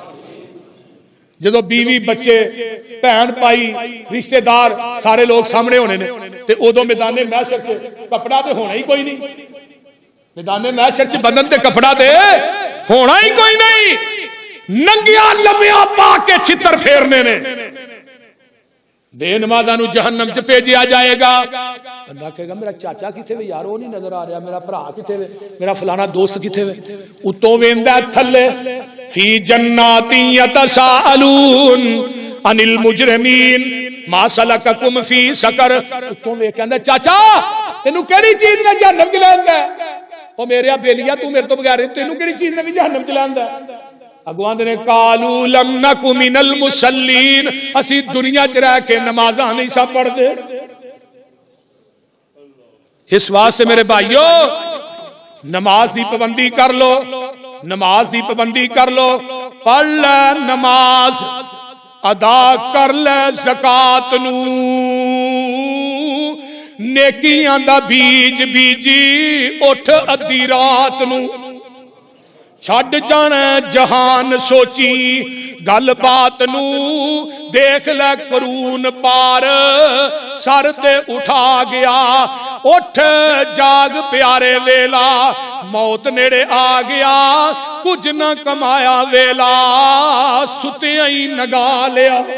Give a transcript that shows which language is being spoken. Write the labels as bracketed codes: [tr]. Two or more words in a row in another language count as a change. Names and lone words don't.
[pa] جدو بیوی بچے بہن پائی رشتہ دار سارے لوگ سامنے ہونے نے تے ادو میدان محشر سے کپڑا تے ہونا ہی کوئی نہیں. میدان محشر سے بدن تے کپڑا تے ہونا ہی کوئی نہیں. ننگیاں لمیاں پا کے چھتر پھیرنے نے. بے نمازاں نو جہنم چ بھیجیا جائے گا. بندہ کہے گا میرا چاچا کتے وے یار وہ نہیں نظر آ رہا میرا بھرا کتے وے میرا فلانا دوست کتے وے. اتوں ویندا تھلے [ar] فی جنات یتساءلون عن المجرمین ما سلککم فی سقر. [pa] اتوں ویکھ کہندا چاچا تینوں کیڑی چیز نے جہنم چ لیندا ہے او میرے بیلیا تو میرے تو بغیر تینوں کیڑی چیز نے بھی جہنم چ لیندا ہے. اگوان نے [ar] قالوا لم نک من المصلین [pa] اسی دنیا چ رہ کے نمازاں نہیں سا پڑھ دے. اس واسطے میرے بھائیو نماز دی پابندی کر لو. نماز دی پابندی کر لو. پڑھ لے نماز ادا کر لے زکات نو نیکیاں دا بیج بیجی اٹھ ادھی رات نو. چھڈ جانا جہان سوچی گل بات نو دیکھ لے قرون پار سر تے اٹھا گیا. اٹھ جاگ پیارے ویلا موت نیڑے آ گیا. کچھ نہ کمایا ویلا ستیاں ہی نگا لیا.